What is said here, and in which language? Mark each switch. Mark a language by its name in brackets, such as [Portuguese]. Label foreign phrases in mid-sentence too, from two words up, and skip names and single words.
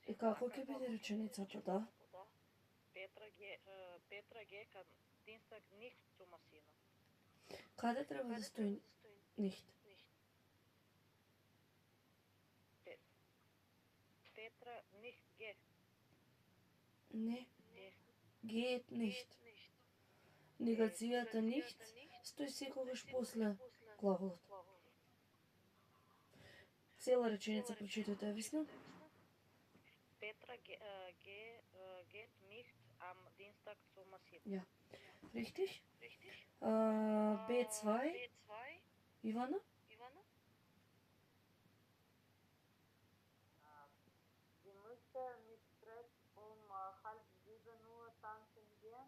[Macedonian] И како ќе биде реченицата, да? [German] Петра geht am Dienstag nicht zu Massimo. [Macedonian] Каде треба да стои nicht? [German] Petra nicht geht. Не. Geht nicht. [Macedonian] Негацијата nicht стои секогаш после глаголот. Цела реченица прочитате, Весна. [German] Petra geht nicht am Dienstag zu massieren. Ja. Richtig? B2, Ivana? Sie möchte mit Fred um 6:30 tanzen gehen.